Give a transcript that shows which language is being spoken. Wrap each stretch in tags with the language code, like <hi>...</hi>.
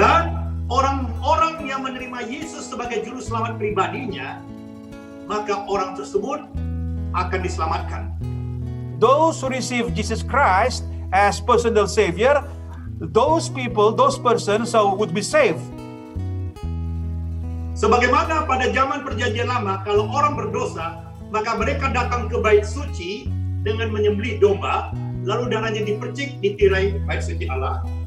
<id>Dan orang-orang yang menerima Yesus sebagai juru selamat pribadinya, maka orang tersebut akan diselamatkan.</id> <en>Those who receive Jesus Christ as personal Savior, those persons would be saved.</en> <id>Sebagaimana pada zaman perjanjian lama, kalau orang berdosa, maka mereka datang ke bait suci dengan menyembelih domba, lalu darahnya dipercik di tirai bait suci Allah.</id>